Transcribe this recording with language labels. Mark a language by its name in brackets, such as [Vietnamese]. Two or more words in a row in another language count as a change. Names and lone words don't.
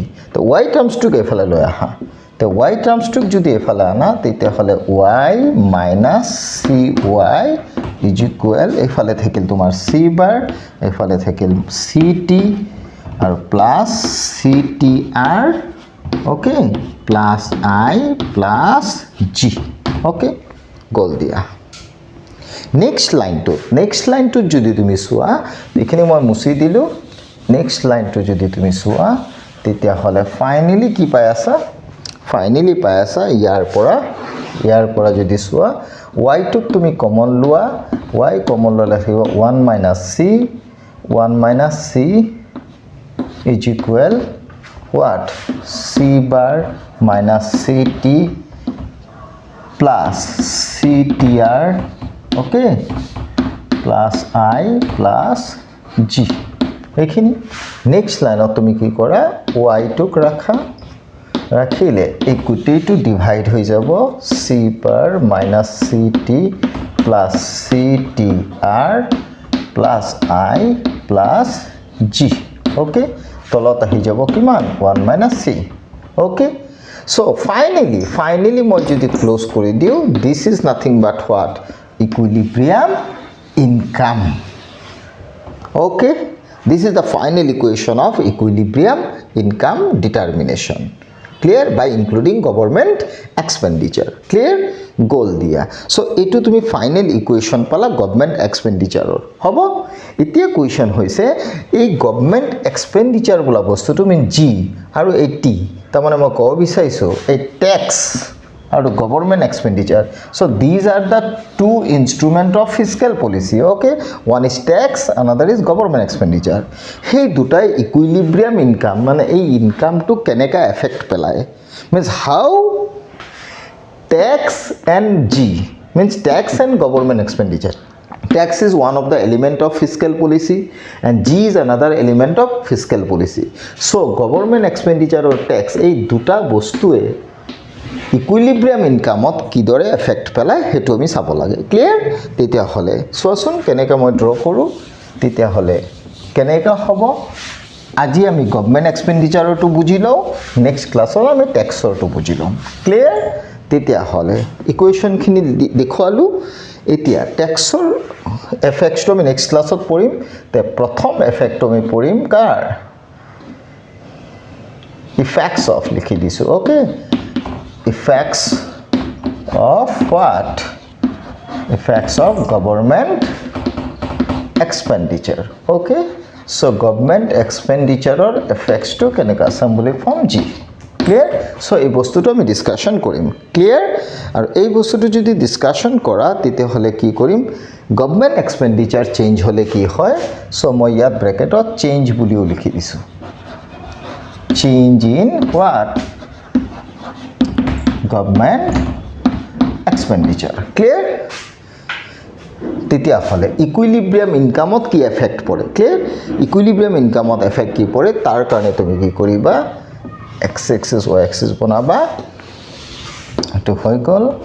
[Assamese] তো [English] y terms to [Assamese] এফালে লৈ আহা তো [English] y terms to [Assamese] যদি এফালে আনা তেতিয়া হলে [English] y minus cy is equal [Assamese] এফালে থাকিল তোমাৰ [English] c bar [Assamese] এফালে থাকিল ct আৰু [English] plus ctr okay plus I plus G [Assamese] okay গোল দিয়া [English] next line to [Assamese] যদি তুমি সোয়া এখানে মই মুছি দিলো [English] next line to [Assamese] যদি তুমি সোয়া তেতিয়া হলে finally কি পাই আছা ইয়াৰ পৰা যদি সোয়া y টুক তুমি কমন লোৱা y কমন ললে থাকিব [English] 1 minus c is equal what c bar minus ct plus ctr okay plus I plus G এখিনি next line [Assamese] তুমি কি কৰা y টুক ৰাখিলে এই গুটেটো ডিভাইড হৈ যাব [English] c bar minus ct plus ctr plus I plus G okay [Assamese] তলত আহি যাব [English] কিমান 1 minus c okay so finally [Assamese] মই যদি ক্লোজ কৰি দিও [English] this is nothing but what equilibrium income okay this is the final equation of equilibrium income determination clear by including government expenditure clear goal দিয়া so [Assamese] এটো তুমি [English] final equation পালা government expenditure হ'ব এতিয়া কোৱেশ্চন হৈছে এই government expenditure [Assamese] বলা বস্তুটো [English] mean G [Assamese] আৰু এই [English] টি [Assamese] তাৰ মানে মই কব বিচাৰিছো এই [English] ট্যাক্স আৰু government expenditure so these are the two instrument of fiscal policy okay one is tax another is government expenditure [Assamese] সেই দুটাই [English] equilibrium income [Assamese] মানে এই [English] ইনকামটো কেনেকা এফেক্ট পেলায় means how tax and G means tax and government expenditure. Tax is one of the element of fiscal policy and G is another element of fiscal policy. So government expenditure or tax [Assamese] এই দুটা বস্তুৱে ইকুইলিব্ৰিয়াম ইনকামত কিদৰে এফেক্ট পেলায় হেতু আমি চাব লাগে ক্লিয়াৰ তেতিয়া হলে সোৱাচোন কেনেকৈ মই ড্ৰ কৰো তেতিয়া হলে কেনেকৈ হ'ব আজি আমি গভৰ্নমেন্ট এক্সপেন্ডিচাৰটো বুজি লওঁ নেক্সট ক্লাছত আমি ট্যাক্সৰটো বুজি লম ক্লিয়াৰ তেতিয়া হলে ইকুৱেশ্যনখিনি দেখুৱালো এতিয়া ট্যাক্সৰ এফেক্টটো আমি নেক্সট ক্লাছত পঢ়িম তে প্ৰথম এফেক্টটো আমি পঢ়িম কাৰ [English] effects of [Assamese] লিখি দিছো [English] okay effects of what effects of government expenditure okay so government expenditure or effects to [Assamese] কেনেকা [English] assembly form G clear so [Assamese] এই বস্তুটো আমি ডিসকাশন কৰিম clear আৰু এই বস্তুটো যদি ডিসকাশন কৰা তেতে হলে কি কৰিম [English] government expenditure change [Assamese] হলে কি হয় so মই ইয়াত ব্র্যাকেটত চেঞ্জ বুলিও লিখি দিছো [English] change in what government expenditure clear [Assamese] তেতিয়া হলে ইকুইলিব্ৰিয়াম ইনকামত কি এফেক্ট পৰে ক্লিয়াৰ ইকুইলিব্ৰিয়াম ইনকামত এফেক্ট কি পৰে তাৰ কাৰণে তুমি কি কৰিবা [English] x axis y axis [Assamese] বনাবা এটো হৈ গল